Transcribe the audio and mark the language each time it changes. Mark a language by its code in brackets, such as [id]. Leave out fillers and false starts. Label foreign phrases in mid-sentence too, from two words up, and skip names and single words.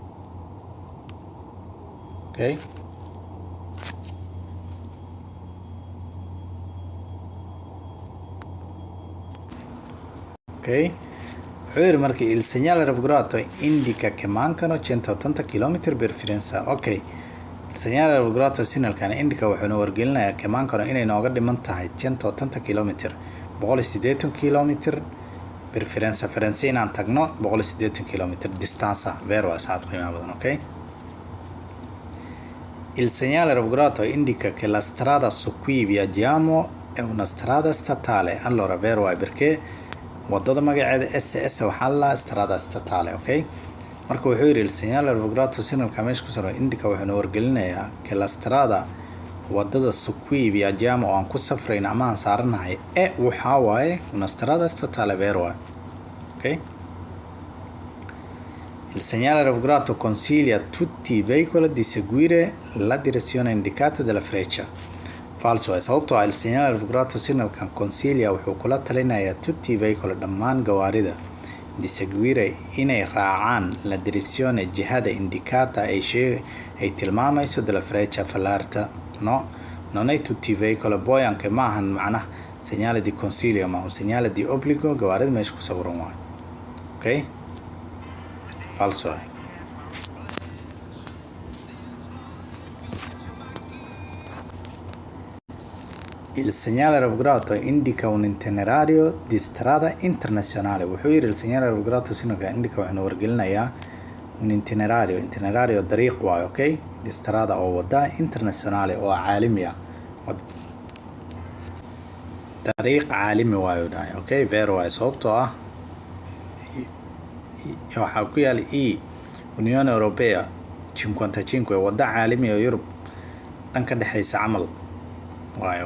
[it] Ok? Ok? Marchi, il segnale raffigurato indica che mancano 180 km per Firenze. Ok. Il segnale raffigurato signalkan indica [so] wuxuu noo wargelinayaa [it] che mancano [so] inay nooga dhiman tahay [it] 180 km 180 km per Firenze. [so] Firenze inaan tagno 180 km distanza. Vero asxaab qiimaha badan. Ok. [it] Il segnale raffigurato indica che la strada su cui viaggiamo è una strada statale. Allora vero è perché [so] wadada magaceeda SS waxaa [it] la strada statale. Ok. [so] Marka wuxuu yiri [it] il segnale raffigurato [so] signalka meesha ku saran indica wuxuu noo wargelinayaa [it] che la strada [so] wadada [it] su cui viaggiamo [so] oo aan ku safrayno ama aan saaranahay waxaa waaye [it] una strada statale. Vero è. [so] Ok. [it] Il segnale raffigurato consiglia a tutti i veicoli di seguire la direzione indicata dalla freccia. Falso è. [so] Sababtoo ah [it] il segnale raffigurato signalkan consiglia [so] wuxuu kula talinayaa [it] tutti i veicoli [so] dhammaan gawaarida [it] di seguire [so] inay raacaan [it] la direzione jihada indicata [so] ay tilmaamayso [it] dalla freccia fallarta. No, non è tutti i veicoli. Poi anche [so] maahan macnaha [it] segnale di consiglio ma un segnale di obbligo [so] gawaarida meesha ku sawiran waayo. [it] Ok. Falso è. Il segnale raffigurato indica un itinerario di strada internazionale. [so] Wuxuu yiri [it] il segnale raffigurato [so] signalka indica wuxuu noo wargelinayaa [it] un itinerario [so] dariiq waayo. Ok. [it] Di strada [so] oo wada internazionale oo caalami ah. Dariiq caalami waayo dhahay. Ok. Vero waa sababtoo ah waxaa ku yaal Unione Europea 55 wada caalami oo Yurub dhan ka dhaxaysa camal waayo.